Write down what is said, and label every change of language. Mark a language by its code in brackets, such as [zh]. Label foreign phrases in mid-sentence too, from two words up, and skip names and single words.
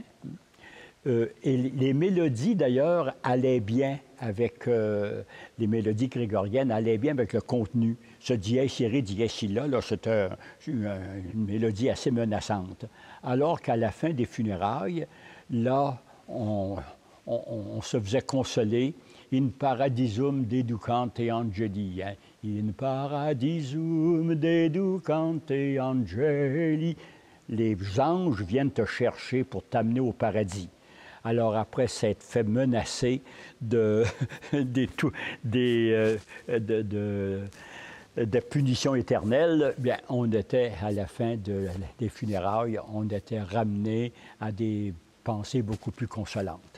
[fr] Et les mélodies, d'ailleurs, allaient bien avec... les mélodies grégoriennes allaient bien avec le contenu. [la] Ce Dies Irae, Dies illa, [fr] là, c'était une mélodie assez menaçante. Alors qu'à la fin des funérailles, là, on se faisait consoler. [la] In paradisum deducante angeli. [fr] Hein? [la] In paradisum deducante angeli. [fr] Les anges viennent te chercher pour t'amener au paradis. Alors, après s'être fait menacer de punitions éternelles, bien, on était, à la fin des funérailles, on était ramené à des pensées beaucoup plus consolantes.